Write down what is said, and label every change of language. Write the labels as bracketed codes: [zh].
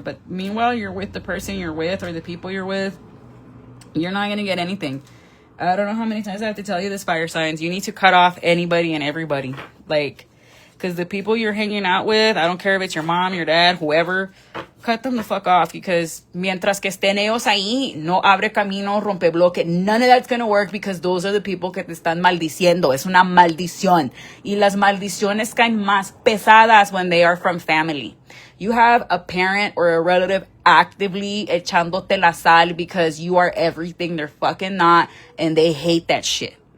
[en] But meanwhile, you're with the person you're with or the people you're with. You're not going to get anything. I don't know how many times I have to tell you this, fire signs. You need to cut off anybody and everybody. Like, because the people you're hanging out with, I don't care if it's your mom, your dad, whoever, cut them the fuck off. Because [es] mientras que estén ellos ahí, no abre camino, rompe bloque. [en] None of that's going to work because those are the people [es] que te están maldiciendo. Es una maldición. Y las maldiciones caen más pesadas [en] when they are from family. You have a parent or a relative actively [es] echándote la sal [en] because you are everything they're fucking not, and they hate that shit.